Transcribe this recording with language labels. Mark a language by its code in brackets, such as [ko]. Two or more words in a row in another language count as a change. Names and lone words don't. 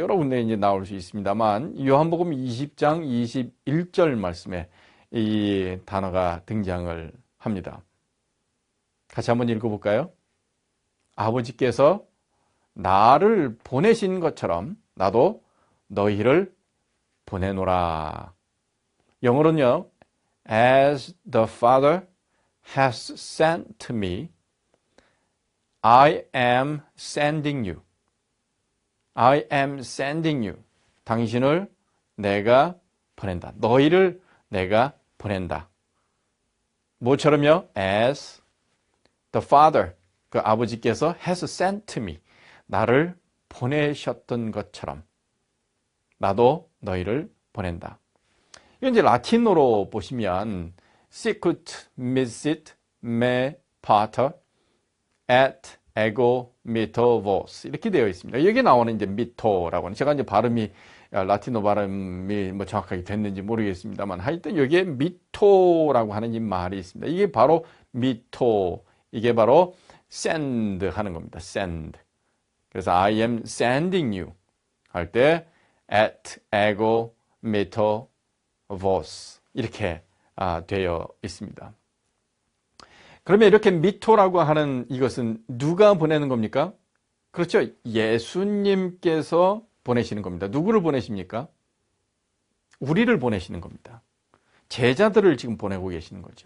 [ko] 여러 군데 이제 나올 수 있습니다만, 요한복음 20장 21절 말씀에 이 단어가 등장을 합니다. 같이 한번 읽어볼까요? 아버지께서 나를 보내신 것처럼 나도 너희를 보내노라. 영어로는요, [en] As the Father has sent me, I am sending you. I am sending you. [ko] 당신을 내가 보낸다. 너희를 내가 보낸다. 뭐처럼요? [en] As the Father, [ko] 그 아버지께서 [en] has sent me, [ko] 나를 보내셨던 것처럼 나도 너희를 보낸다. 이건 이제 라틴어로 보시면 [la] sicut misit me pater et ego mito vos [ko] 이렇게 되어 있습니다. 여기 나오는 이제 미토라고 하는, 제가 이제 발음이 라틴어 발음이 뭐 정확하게 됐는지 모르겠습니다만 하여튼 여기에 미토라고 하는 이 말이 있습니다. 이게 바로 미토, 이게 바로 send 하는 겁니다. send. 그래서 [en] I am sending you [ko] 할 때 [la] et ego mito vos [ko] 이렇게 되어 있습니다. 그러면 이렇게 미토라고 하는 이것은 누가 보내는 겁니까? 그렇죠. 예수님께서 보내시는 겁니다. 누구를 보내십니까? 우리를 보내시는 겁니다. 제자들을 지금 보내고 계시는 거죠.